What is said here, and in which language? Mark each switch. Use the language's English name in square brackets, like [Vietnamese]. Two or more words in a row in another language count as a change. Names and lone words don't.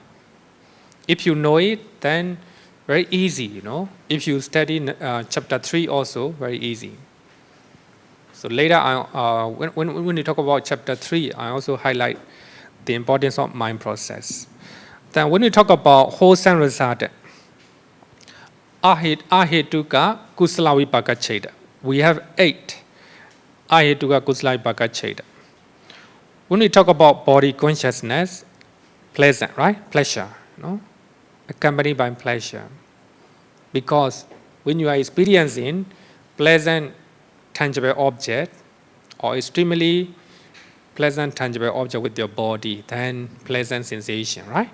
[English] If you know it, then very easy, If you study chapter 3 also, very easy. So later, when we talk about chapter 3, I also highlight the importance of mind process. Then when we talk about wholesome resultant, [Pali] ahituka kusala vipaka cheta. [English] We have 8 [Pali] ahituka kusala vipaka cheta. [English] When we talk about body consciousness, pleasant, right? Pleasure, accompanied by pleasure. Because when you are experiencing pleasant tangible object or extremely pleasant tangible object with your body, then pleasant sensation, right?